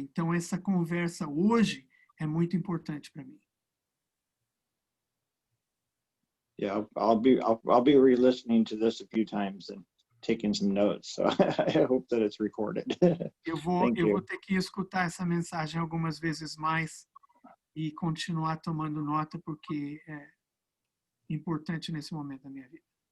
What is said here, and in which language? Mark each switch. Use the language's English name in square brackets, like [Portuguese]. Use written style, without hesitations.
[Portuguese] Então, essa conversa hoje é muito importante para mim. [English] Yeah, I'll be re-listening to this a few times and taking some notes. So I hope that it's recorded. [Portuguese] Eu vou ter que escutar essa mensagem algumas vezes mais e continuar tomando nota porque é importante nesse momento da minha vida.